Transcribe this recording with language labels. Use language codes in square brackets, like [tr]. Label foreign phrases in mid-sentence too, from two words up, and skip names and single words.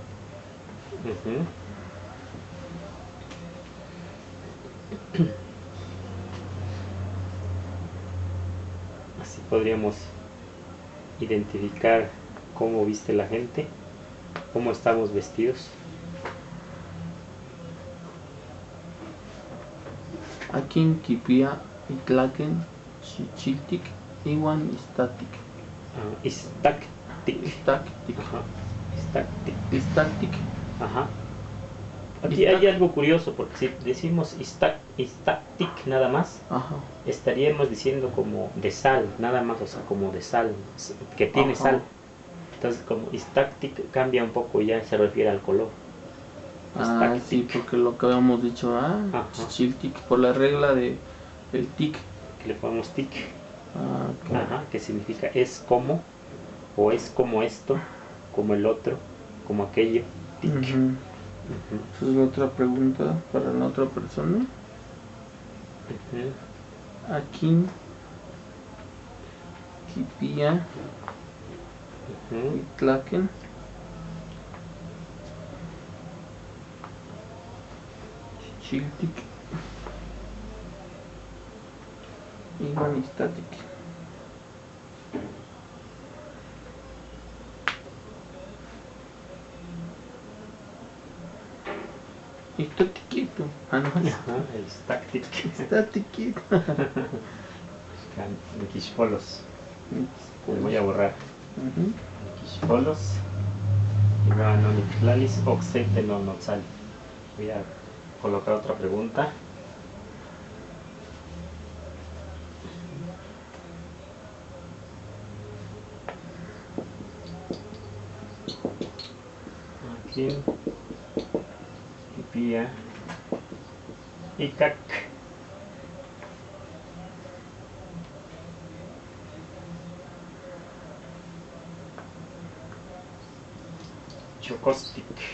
[es] Así podríamos identificar cómo viste la gente, cómo estamos vestidos. [nah] Akin kipia itlaken chichiltik iwan istaktik. Istaktik. Istaktik. Ajá. Istaktik. Istaktik. [es] Ajá. Aquí hay algo curioso, porque si decimos istaktik nada más, Ajá. estaríamos diciendo como de sal, nada más, o sea, como de sal, que tiene Ajá. sal. Entonces, como istaktik cambia un poco, ya se refiere al color. Sí, porque lo que habíamos dicho, chichiltik, por la regla de el tic. Que le ponemos tik. Claro. Ajá, que significa es como, o es como esto, como el otro, como aquello. Tik. Esa es la otra pregunta para la otra persona. [nah] Akin kipia itlaken chichiltik iwan istaktik. [es] Estate quieto. No. [nah] Ajá, istaktik. [es] Estate quieto. Nikishpolos. Le voy a borrar. [nah] Nikishpolos. Iwan oniktlalis okse tenonotzali. [es] Voy a colocar otra pregunta. Aquí. [nah] Kipia. Ikak. Chokostik.